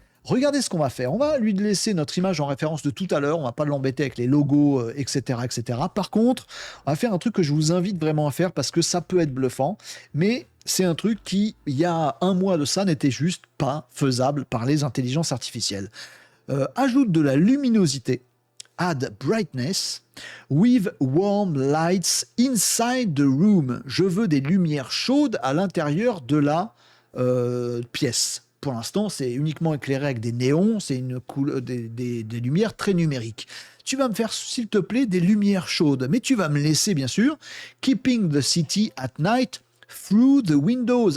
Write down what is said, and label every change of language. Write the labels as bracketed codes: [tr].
[fr] Regardez ce qu'on va faire. On va lui laisser notre image en référence de tout à l'heure. On va pas l'embêter avec les logos, etc., etc. Par contre, on va faire un truc que je vous invite vraiment à faire parce que ça peut être bluffant, mais c'est un truc qui, il y a un mois de ça, n'était juste pas faisable par les intelligences artificielles. Ajoute de la luminosité. [en] Add brightness with warm lights inside the room. [fr] Je veux des lumières chaudes à l'intérieur de la pièce. Pour l'instant, c'est uniquement éclairé avec des néons, c'est des lumières très numériques. Tu vas me faire, s'il te plaît, des lumières chaudes, mais tu vas me laisser, bien sûr, [en] keeping the city at night through the windows.